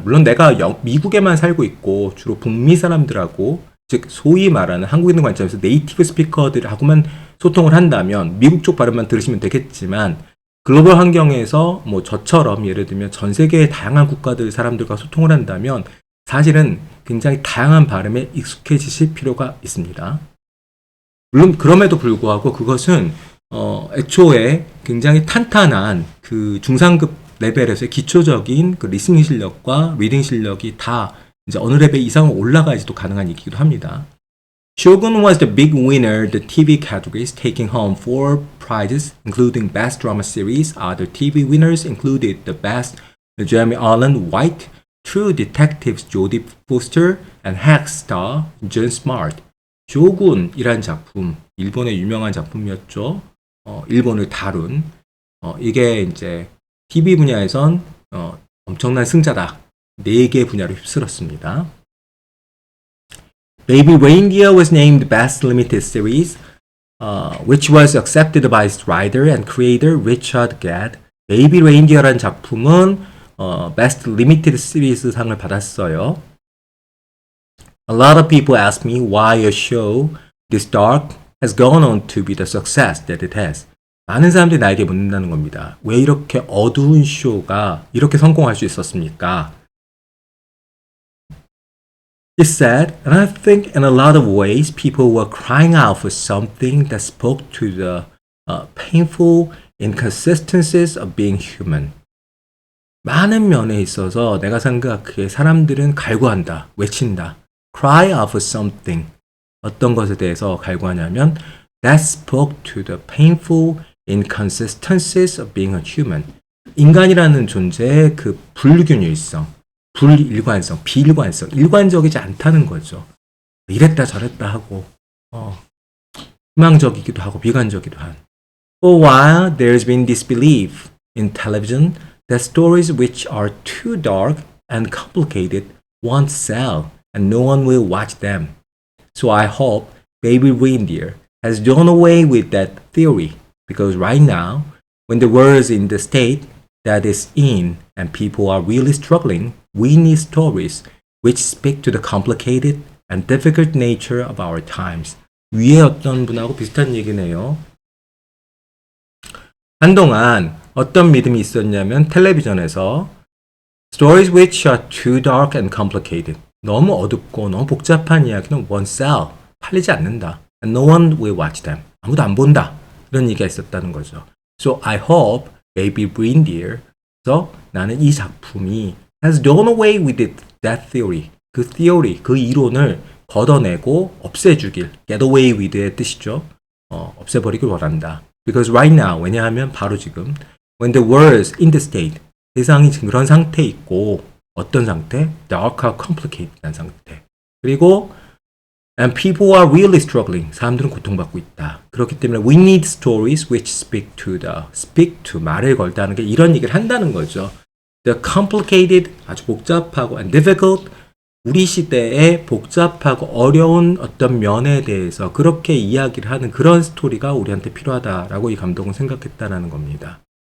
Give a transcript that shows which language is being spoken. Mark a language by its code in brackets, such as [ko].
[ko] 물론 내가 미국에만 살고 있고 주로 북미 사람들하고 즉 소위 말하는 한국인 관점에서 네이티브 스피커들하고만 소통을 한다면 미국 쪽 발음만 들으시면 되겠지만 글로벌 환경에서 뭐 저처럼 예를 들면 전 세계의 다양한 국가들 사람들과 소통을 한다면 사실은 굉장히 다양한 발음에 익숙해지실 필요가 있습니다. 물론 그럼에도 불구하고 그것은 애초에 굉장히 탄탄한 그 중상급 레벨에서의 기초적인 그 리스닝 실력과 리딩 실력이 다 이제 어느 레벨 이상으로 올라가야지도 가능한 얘기기도 합니다. [en] Shogun was the big winner the TV categories, taking home 4 prizes, including Best Drama Series. Other TV winners included the Best Jeremy Allen White, True Detectives Jodie Foster, and Hack star John Smart. [ko] 쇼군이란 작품, 일본의 유명한 작품이었죠. 일본을 다룬 이게 이제 TV 분야에선 엄청난 승자다. 4개 분야로 휩쓸었습니다. [en] Baby Reindeer was named Best Limited Series, which was accepted by its writer and creator Richard Gad. [ko] Baby Reindeer라는 작품은 Best Limited Series 상을 받았어요. [en] A lot of people ask me why a show this dark has gone on to be the success that it has. [ko] 많은 사람들이 나에게 묻는다는 겁니다. 왜 이렇게 어두운 쇼가 이렇게 성공할 수 있었습니까? [en] He said, and I think in a lot of ways people were crying out for something that spoke to the painful inconsistencies of being human. [ko] 많은 면에 있어서 내가 생각하기에 사람들은 갈구한다, 외친다. [en] cry out for something. [ko] 어떤 것에 대해서 갈구하냐면 [en] that spoke to the painful inconsistencies of being a human. [ko] 인간이라는 존재의 그 불균일성, 불일관성, 비일관성, 일관적이지 않다는 거죠. 이랬다 저랬다 하고 희망적이기도 하고 비관적이기도 한. [en] For a while, there's been disbelief in television that stories which are too dark and complicated won't sell and no one will watch them. So I hope Baby Reindeer has done away with that theory because right now, when the world is in the state that is in and people are really struggling, we need stories which speak to the complicated and difficult nature of our times. [ko] 위에 어떤 분하고 비슷한 얘기네요. 한동안 어떤 믿음이 있었냐면 텔레비전에서 [en] stories which are too dark and complicated. [ko] 너무 어둡고 너무 복잡한 이야기는 [en] won't sell. [ko] 팔리지 않는다. [en] And no one will watch them. [ko] 아무도 안 본다. 이런 얘기가 있었다는 거죠. [en] So I hope Baby Reindeer. [ko] 그래서 나는 이 작품이 [en] has done away with that theory. [ko] 그 theory, 그 이론을 걷어내고 없애주길. get away with의 뜻이죠. 없애버리길 원한다. [en] Because right now, [ko] 왜냐하면 바로 지금 [en] when the world is in the state, [ko] 세상이 지금 그런 상태에 있고 어떤 상태? dark, complicated한 상태. [en] 그리고 and people are really struggling. [ko] 사람들은 고통받고 있다. 그렇기 때문에 [en] we need stories which speak to [ko] 말을 걸다는 게 이런 얘기를 한다는 거죠. [en] The complicated, [ko] 아주 복잡하고 [en] and difficult, [ko] 우리 시대의 복잡하고 어려운 어떤 면에 대해서 그렇게 이야기를 하는 그런 스토리가 우리한테 필요하다라고 이 감독은 생각했다라는 겁니다.